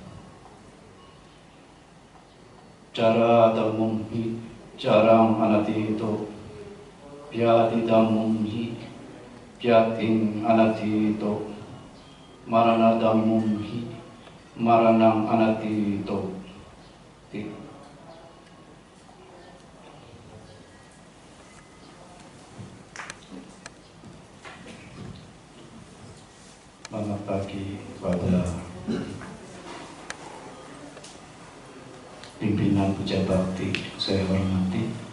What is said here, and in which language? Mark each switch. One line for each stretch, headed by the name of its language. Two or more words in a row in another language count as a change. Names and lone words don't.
Pali: Cara dhammam hi caram anatito vyadi dhammam hi vyating anatito marana dhammam hi maranang anatito.
Indonesian: Selamat pagi kepada pimpinan Puja Bakti saya hormati,